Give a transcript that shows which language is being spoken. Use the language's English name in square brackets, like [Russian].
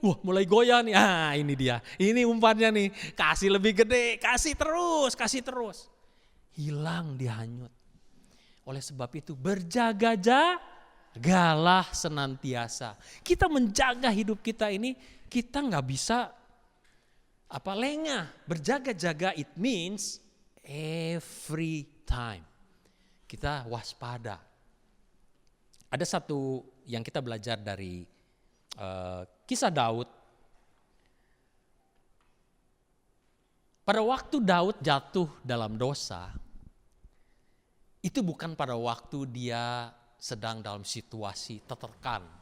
[Indonesian] Wah, mulai goyah nih. Ah, ini dia. Ini umpannya nih. Kasih lebih gede. Kasih terus. Kasih terus. Hilang dia hanyut. Oleh sebab itu berjaga-jagalah senantiasa. Kita menjaga hidup kita ini, kita nggak bisa lengah. [English] Berjaga-jaga it means every time. [Indonesian] Kita waspada. Ada satu yang kita belajar dari kisah Daud. Pada waktu Daud jatuh dalam dosa, itu bukan pada waktu dia sedang dalam situasi tertekan.